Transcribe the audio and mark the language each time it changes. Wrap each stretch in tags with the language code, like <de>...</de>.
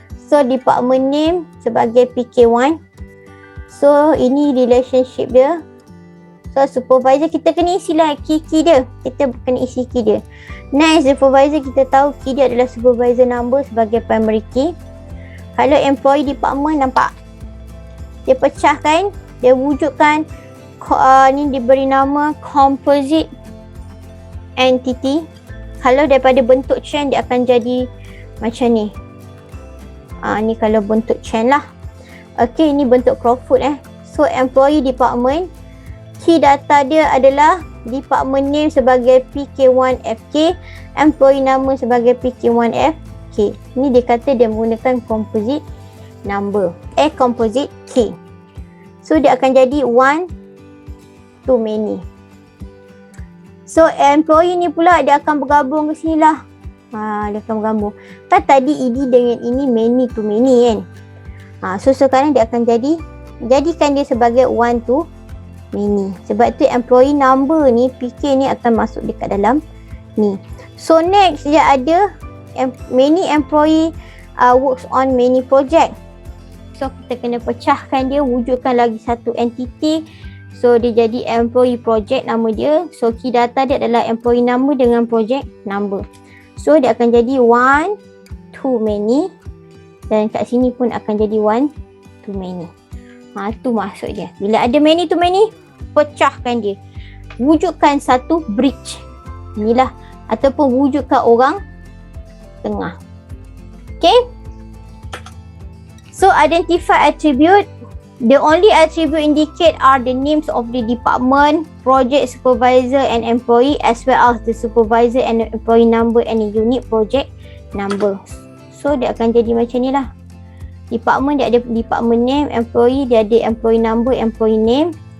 <ms>So department name sebagai PK1. So ini relationship dia. So supervisor kita kena isilah key dia. Kita kena isi key dia. Next, supervisor kita tahu key dia adalah supervisor number sebagai primary key. Kalau employee department, nampak? Dia pecahkan, dia wujudkan ni diberi nama composite entity. Kalau daripada bentuk chain dia akan jadi macam ni. Ni kalau bentuk chain lah. Okey, ni bentuk Crawford So employee department, key data dia adalah department name sebagai PK1FK, employee nama sebagai PK1FK. Ni dia kata dia menggunakan composite number, composite key. So dia akan jadi one to many. So employee ni pula dia akan bergabung ke sini lah. Dia akan bergabung. Kan tadi id dengan ini many to many kan. So sekarang dia akan jadikan dia sebagai one to many. Sebab tu employee number ni, PK ni akan masuk dekat dalam ni. So next dia ada many employee works on many project. So kita kena pecahkan dia, wujudkan lagi satu entity. So dia jadi employee project nama dia. So key data dia adalah employee number dengan project number. So dia akan jadi one to many. Dan kat sini pun akan jadi one to many. Tu maksud dia. Bila ada many to many, pecahkan dia. Wujudkan satu bridge. Inilah. Ataupun wujudkan orang tengah. Okay. So identify attribute.</ms> <en>The only attribute indicate are the names of the department, project supervisor and employee, as well as the supervisor and the employee number and the unit project number.</en> <ms>So dia akan jadi macam ni lah. Department dia ada department name, employee dia ada employee number, employee name.</ms>